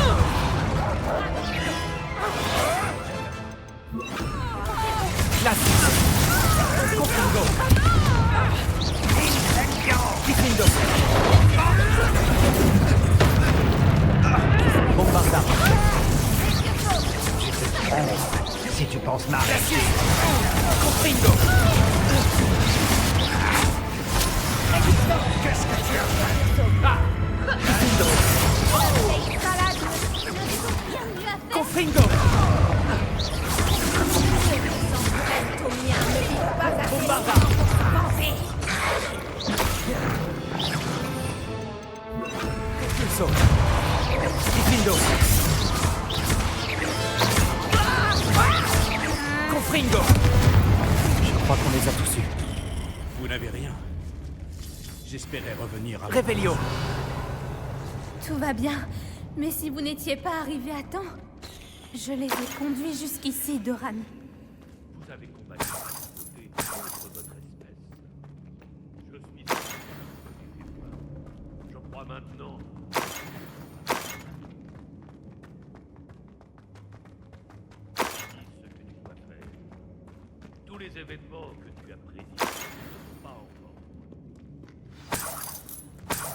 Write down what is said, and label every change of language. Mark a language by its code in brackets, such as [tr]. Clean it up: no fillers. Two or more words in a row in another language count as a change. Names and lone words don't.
[fr] Glacius. Confringo. Diffindo. Bombarda. Si tu penses m'arrêter. Glacius. Confringo. Qu'est-ce que tu as fait? Diffindo. Confringo. Bombarda. Repulso. Diffindo. Confringo. Je crois qu'on les a tous eus. Vous n'avez rien. J'espérais revenir à... Revelio. Tout va bien. Mais si vous n'étiez pas arrivé à temps, je les ai conduits jusqu'ici, Doran. Vous avez combattu contre votre espèce. Je suis... Je crois maintenant... Dis ce que tu dois faire. Tous les événements que tu as prédits ne sont pas encore.